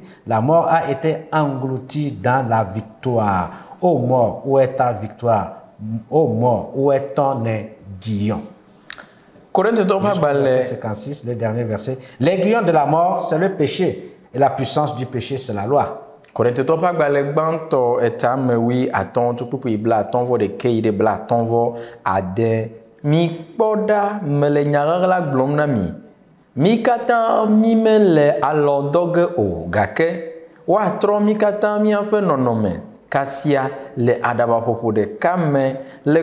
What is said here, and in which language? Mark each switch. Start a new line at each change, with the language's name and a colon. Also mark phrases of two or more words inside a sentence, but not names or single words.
French: La mort a été engloutie dans la victoire. Ô mort, où est ta victoire? Ô mort, où est ton aiguillon? Verset 56, le dernier verset. L'aiguillon de la mort, c'est le péché, et la puissance du péché, c'est la loi.
Ewe: Korintetɔ ƒe agbalẽ gbãtɔ etame wi atɔ̃ tso kpukpui bla atɔ̃ vɔ ɖeke yi ɖe bla atɔ̃ vɔ ade. Mi kpɔ ɖa mele nyahehe la gblɔm na mi. Mi katã mi mele alɔ dɔ ge o, gake woatrɔ mi katã miaƒe nɔnɔme kasia le aɖabaƒoƒo ɖeka me le